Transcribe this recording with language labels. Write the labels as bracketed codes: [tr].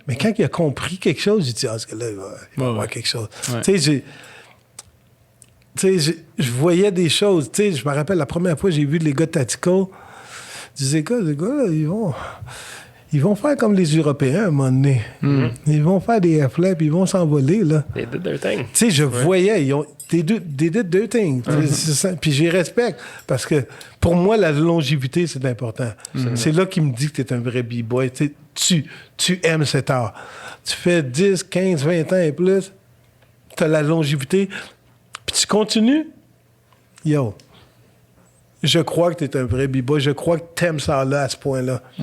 [fr] Mais quand il a compris quelque chose, j'ai dit, ah, ce gars-là, il va voir quelque chose. Ouais. Tu sais, je voyais des choses. Tu sais, je me rappelle, la première fois, j'ai vu les gars de Tactical. Je disais, les gars, ils vont faire comme les Européens à un moment donné. Ils vont faire des flaps, ils vont s'envoler, là. [en] They did their thing. [fr] Tu sais, je voyais, [en] they did their thing. [fr] Puis j'y respecte, parce que pour moi, la longévité, c'est important. C'est là qu'il me dit que tu es un vrai b-boy. Tu aimes cet art. Tu fais 10, 15, 20 ans et plus, tu as la longévité, puis tu continues. Yo, je crois que tu es un vrai b-boy. Je crois que tu aimes ça là, à ce point-là.